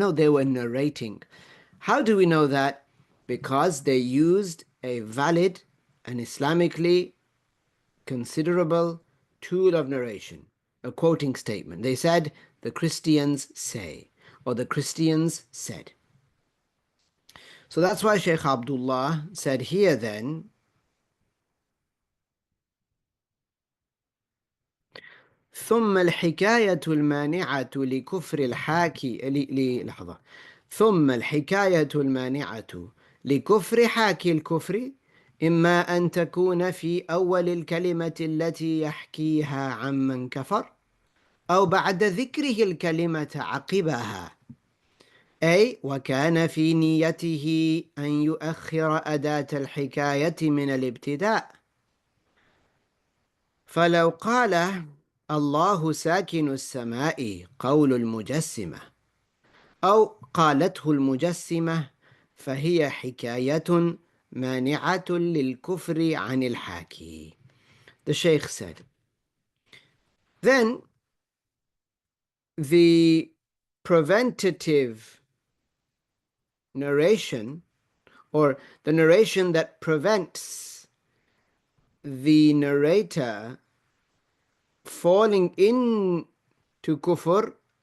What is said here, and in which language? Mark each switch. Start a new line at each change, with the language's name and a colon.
English: No, they were narrating. How do we know that? Because they used a valid and Islamically considerable tool of narration, a quoting statement. They said, the Christians say, or the Christians said. So that's why Sheikh Abdullah said here then,
Arabic: ثم الحكاية المانعة لكفر الحاكي لحظة ثم الحكاية المانعة لكفر حاكي الكفر إما أن تكون في أول الكلمة التي يحكيها عمن كفر أو بعد ذكره الكلمة عقبها، أي وكان في نيته أن يؤخر أداة الحكاية من الابتداء. فلو قال الله ساكن السماء قول المجسمة أو قالته المجسمة فهي حكاية مانعة للكفر عن الحاكي.
English: The Shaykh said, then the preventative narration, or the narration that prevents the narrator falling into kufr,